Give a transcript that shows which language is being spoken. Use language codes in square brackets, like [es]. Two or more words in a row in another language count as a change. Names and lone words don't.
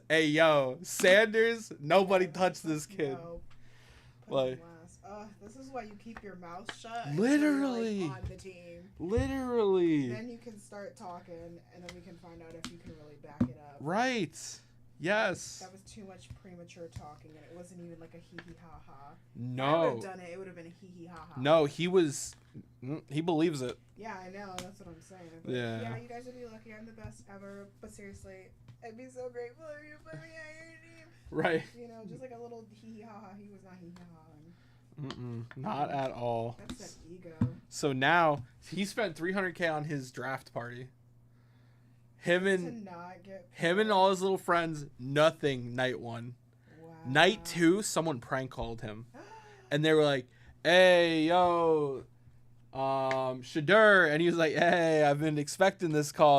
[en] Hey yo, Sanders, nobody touched this kid. No. Like. This is why you keep your mouth shut. Literally. Until you're, like, on the team. Literally. Then you can start talking, and then we can find out if you can really back it up. Right. Yes. That was too much premature talking, and it wasn't even like a hee hee ha ha. No. If I would have done it, it would have been a hee hee ha ha. No, he believes it. Yeah, I know. That's what I'm saying. Yeah. Yeah, you guys would be lucky. I'm the best ever. But seriously, I'd be so grateful if you put me on your team. Right. You know, just like a little hee hee ha ha. He was not hee hee ha ha. Not at all. That's an ego. So now he spent $300K on his draft party. Him and all his little friends, nothing. Night 1. Wow. Night 2, someone prank called him, and they were like, "Hey, yo, Shadur," and he was like, "Hey, I've been expecting this call."